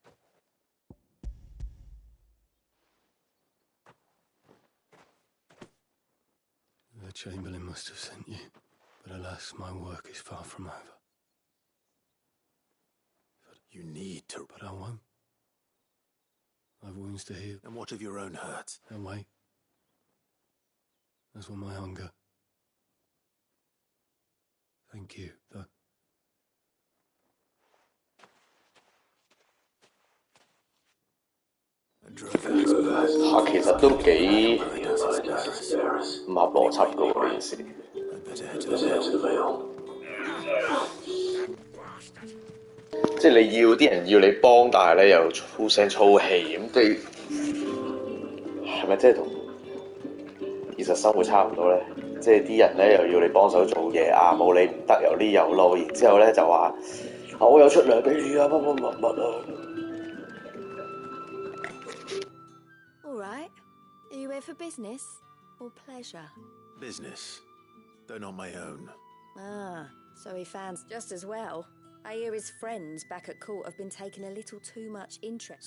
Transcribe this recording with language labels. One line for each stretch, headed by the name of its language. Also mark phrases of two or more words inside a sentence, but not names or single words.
English: The Chamberlain must have sent you, but alas, my work is far from over. You need to... But I won't. I've wounds to heal. And what of your own hurts? And wait. As will my hunger. Thank you, though.
Cantonese: 其實都幾唔合邏輯㗎喎呢件事。即係你要啲人要你幫，但係咧又粗聲粗氣咁，係咪即係同現實生活差唔多咧？即係啲人咧又要你幫手做嘢啊，冇你唔得，有呢有路，然之後咧就話我有出糧俾你啊，乜啊！
English: All right. Are you here for business or pleasure? Business, though not my own. Ah, so he fans just as well. I hear his friends back at court have been taking a little too much interest.